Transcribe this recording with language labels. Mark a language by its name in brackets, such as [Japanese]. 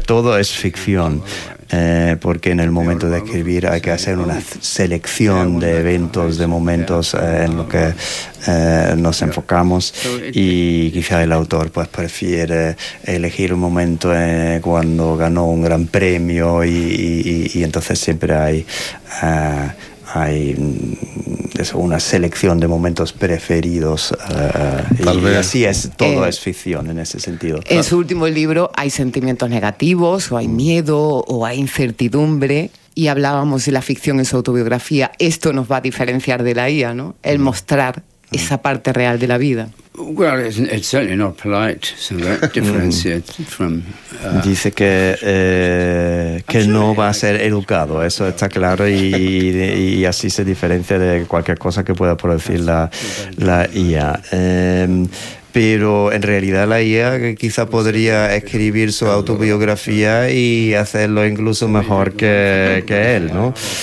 [Spanish] Todo es ficción. Porque en el momento de escribir hay que hacer una selección de eventos, de momentos en los que nos enfocamos, y quizá el autor pues prefiere elegir un momento cuando ganó un gran premio y entonces siempre hay eso, una selección de momentos preferidos y así es, todo es ficción en ese sentido. En su último libro hay sentimientos negativos, o hay miedo, o hay incertidumbre, y hablábamos de la ficción en su autobiografía. Esto nos va a diferenciar de la IA, ¿no? El mostrar esa parte real de la vida. [English] Well, it's certainly not polite, so that differentiates from. [Spanish] Dice que no va a ser educado, eso está claro, y así se diferencia de cualquier cosa que pueda producir la IA. Pero en realidad la IA quizá podría escribir su autobiografía y hacerlo incluso mejor que él, ¿no?